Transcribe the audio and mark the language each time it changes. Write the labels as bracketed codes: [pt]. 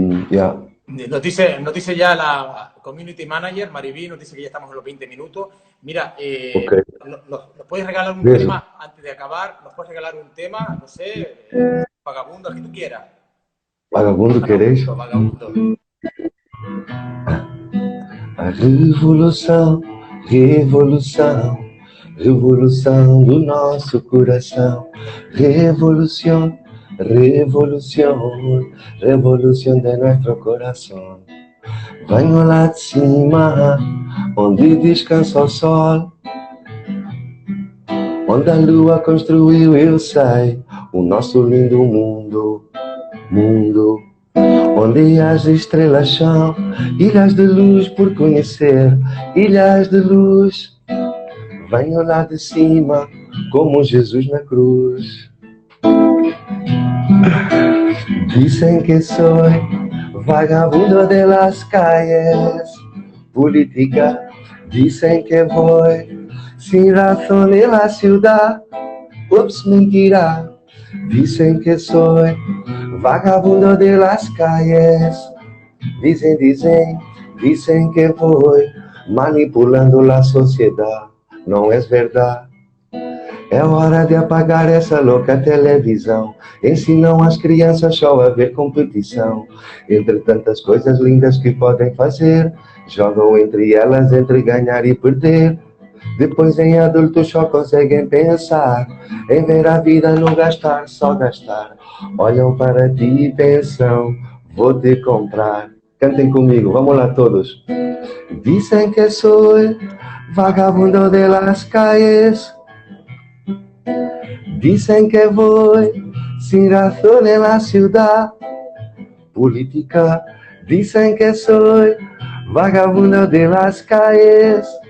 [es] Yeah. Nos dice ya la community manager, Mariví, nos dice que ya estamos en los 20 minutos. Mira, Okay. ¿nos puedes regalar un tema antes de acabar? ¿Nos puedes regalar un tema? No sé, vagabundo, el que tú quieras. Vagabundo, queréis? Vagabundo. [pt] A revolução, revolução, revolução do nosso coração. Revolução, revolução, revolução de nosso coração. Venho lá de cima, onde descansa o sol, onde a lua construiu, eu sei, o nosso lindo mundo, mundo. Onde as estrelas são ilhas de luz por conhecer, ilhas de luz. Venho lá de cima, como Jesus na cruz. [es] Dicen que soy vagabundo de las calles, política. Dicen que voy sin razón en la ciudad. Ups, mentira. Dicen que soy vagabundo de las calles. Dicen que voy manipulando la sociedad. [pt] Não é verdade. É hora de apagar essa louca televisão. Ensinam as crianças só a ver competição. Entre tantas coisas lindas que podem fazer, jogam entre elas entre ganhar e perder. Depois em adultos só conseguem pensar em ver a vida não gastar, só gastar. Olham para ti e pensam, vou te comprar. Cantem comigo, vamos lá todos. [es] Dicen que soy vagabundo de las calles. Dicen que voy sin razón en la ciudad. Política. Dicen que soy vagabundo de las calles.